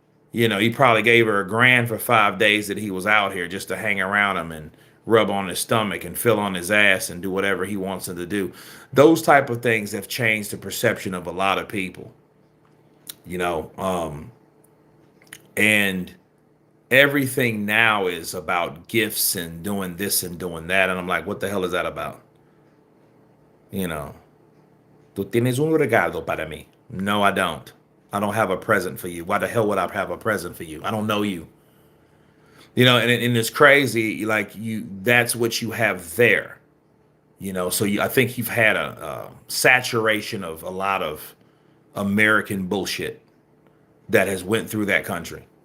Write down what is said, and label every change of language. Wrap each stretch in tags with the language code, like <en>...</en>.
<en>He probably gave her $1,000 for 5 days that he was out here, just to hang around him and rub on his stomach and fill on his ass and do whatever he wants him to do. Those type of things have changed the perception of a lot of people, you know. And everything now is about gifts and doing this and doing that. And I'm like, what the hell is that about?</en> <es>You know, tú tienes un regalo para mí.</es> <en>No, I don't. I don't have a present for you. Why the hell would I have a present for you? I don't know you. And it's crazy. Like, that's what you have there. So I think you've had a saturation of a lot of American bullshit that has went through that country.</en>